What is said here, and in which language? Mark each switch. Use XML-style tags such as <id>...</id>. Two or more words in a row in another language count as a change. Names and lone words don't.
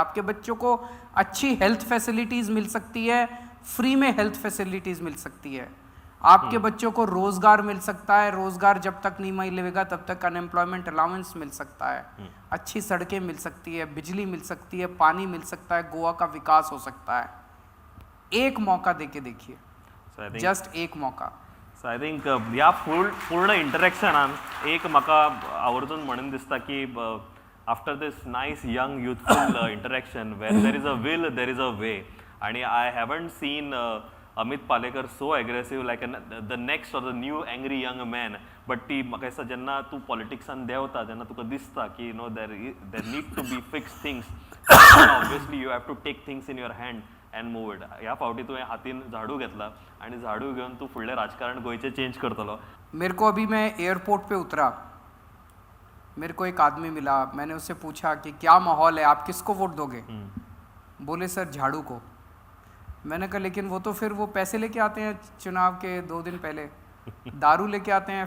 <hi>आपके बच्चों को अच्छी</hi> <en>health facilities</en> <hi>मिल सकती है, फ्री में</hi> <en>health facilities</en> <hi>मिल सकती है. आपके बच्चों को रोज़गार मिल सकता है. रोज़गार जब तक नहीं मिलेगा तब तक</hi> <en>unemployment allowance</en> <hi>मिल सकता है. अच्छी सड़कें मिल सकती है, बिजली मिल सकती है, पानी मिल सकता है, गोवा का विकास हो सकता है. एक मौका देके देखिए.</hi> <en>So I think</en> <hi>जस्ट एक मौका.</hi> <en>so I think</en> <kok>ह्या पूर्ण इंटरेक्शनान एक म्हाका आवर्जून म्हणून दिसता की</kok> <en>after this nice young youthful interaction where there is a will there is a way. आणि I haven't seen Amit Palekar so aggressive like the next or the new angry young man.</en> <kok>बट ती म्हाका दिसता जेन्ना तूं पॉलिटिक्सान देंवता तेन्ना तुका दिसता की</kok> <en>there need to be fix things. obviously you have to take things in your hand and move it.</en> <kok>ह्या फावटी तुवें हातीन झाडू घेतला आणि झाडू घेऊन तू फुडलें राजकारण गोंयचें चेंज करतलो.</kok> <hi>मेरे को अभी मैं एयरपोर्ट पे उतरा, मेरे को एक आदमी मिला. मैंने उससे पूछा कि क्या माहौल है, आप किसको वोट दोगे? बोले सर झाड़ू को. मैंने कहा लेकिन वो तो फिर वो पैसे लेके आते हैं चुनाव के 2 दिन पहले, दारू लेके आते हैं.</hi>